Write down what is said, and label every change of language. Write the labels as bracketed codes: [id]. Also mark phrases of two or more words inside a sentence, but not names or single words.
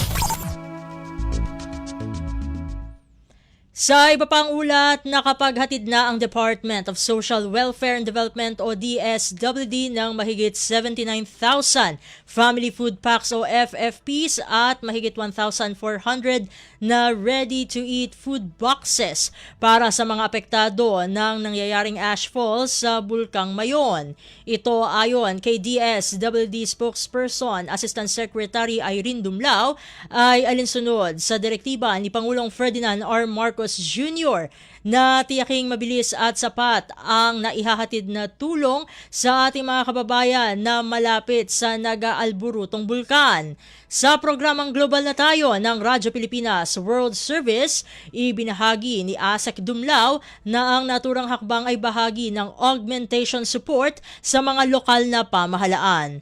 [tl] Sa iba pang ulat, nakapaghatid na ang Department of Social Welfare and Development o DSWD ng mahigit 79,000 [en] family food packs [tl] o FFPs at mahigit 1,400 na [en] ready-to-eat food boxes [tl] para sa mga apektado ng nangyayaring ashfall sa Bulkang Mayon. Ito ayon kay DSWD spokesperson Assistant Secretary Irene Dumlao ay alinsunod sa direktiba ni Pangulong Ferdinand R. Marcos Marcos Jr. na tiyaking mabilis at sapat ang naihahatid na tulong sa ating mga kababayan na malapit sa nag-aalburutong bulkan. Sa programang Global na Tayo ng Radyo Pilipinas World Service, ibinahagi ni Asek Dumlao na ang naturang hakbang ay bahagi ng [en] augmentation support [tl] sa mga lokal na pamahalaan.